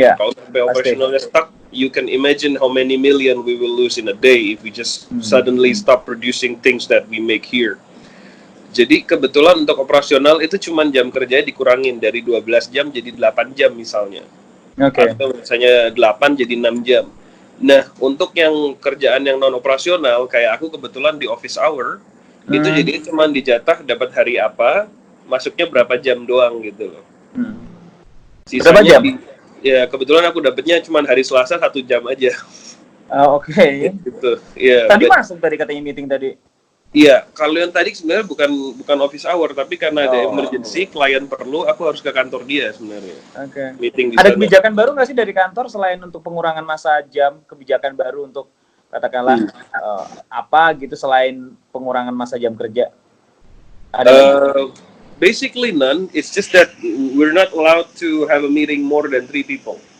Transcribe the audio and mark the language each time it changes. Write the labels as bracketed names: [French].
[Indonesian] Kalau sampai operationalnya stuck, [English] you can imagine how many million we will lose in a day if we just suddenly stop producing things that we make here. [Indonesian] Jadi kebetulan untuk operasional itu cuman jam kerja dikurangin dari 12 jam jadi 8 jam misalnya. Atau misalnya 8 jadi 6 jam. Nah, untuk yang kerjaan yang non operasional kayak aku kebetulan di office hour itu jadi cuma dijatah dapat hari apa, masuknya berapa jam doang gitu loh. Berapa Sisanya jam? ya kebetulan aku dapatnya cuma hari Selasa 1 jam aja. Oke. Gitu. Iya. Tadi masuk tadi katanya meeting tadi. Iya, kalau yang tadi sebenarnya bukan office hour, tapi karena ada Oh. emergency, klien perlu, aku harus ke kantor dia sebenarnya. Oke. Meeting di Ada kebijakan baru nggak sih dari kantor selain untuk pengurangan masa jam, kebijakan baru untuk katakanlah apa gitu selain pengurangan masa jam kerja? Ada lagi? [English] Basically none. It's just that we're not allowed to have a meeting more than 3 people.